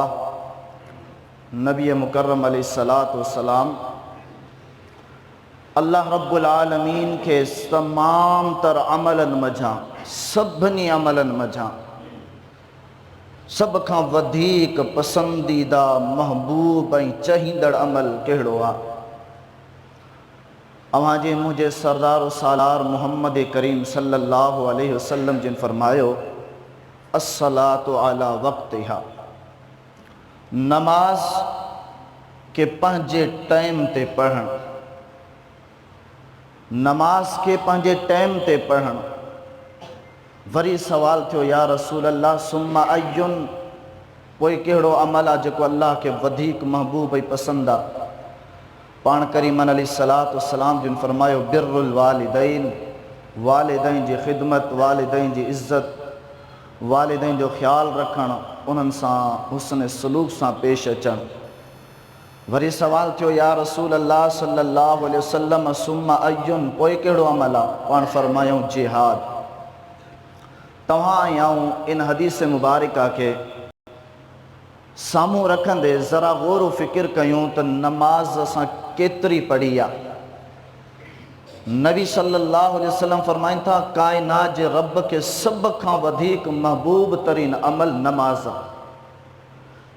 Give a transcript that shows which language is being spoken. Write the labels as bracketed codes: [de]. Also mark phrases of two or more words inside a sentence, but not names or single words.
[sd] नबी मुकर्रम [ar] عليه الصلاة والسلام الله رب العالمين [sd] के तमाम तर अमलन मझां, सभिनी अमलन मझां सब खां वधीक पसंदीदा महबूब ऐं चहींदड़ अमल कहिड़ो आहे? अवांजे मुंहिंजे सरदार सालार मोहम्मद करीम [ar] صلى الله عليه وسلم [sd] जिन फरमायो, [ar] الصلاة على وقتها, [sd] नमाज के पंहिंजे टाइम ते पढ़णु, नमाज के पंहिंजे टाइम ते पढ़णु। वरी सवाल थियो, [ar] يا رسول الله ثم أي, [sd] पोइ कहिड़ो अमल आहे जेको अल्लाह के वधीक महबूब ऐं पसंदि आहे? पाण करीमन [ar] عليه الصلاة والسلام [sd] जिन फरमायो, [ar] بر الوالدين, [sd] वालिदैन जी ख़िदमत, वालिदैन जी इज़्ज़त, वालिदैन जो ख़्यालु रखणु, उन्हनि सां हुस्न सलूक सां पेश अचणु। वरी सवाल थियो, [ar] يا رسول الله صلى الله عليه وسلم ثم أي, [sd] पोइ कहिड़ो अमल आहे? पाण फरमायूं, जिहाद। तव्हां या इन हदीस मुबारका के साम्हूं रखंदे ज़रा गौर फ़िक्र कयूं त नमाज असां केतिरी पढ़ी आहे। नबी [ar] صلى الله عليه وسلم [sd] फरमाइनि था, काइनात जे रब के सभ खां वधीक महबूब तरीन अमल नमाज आहे।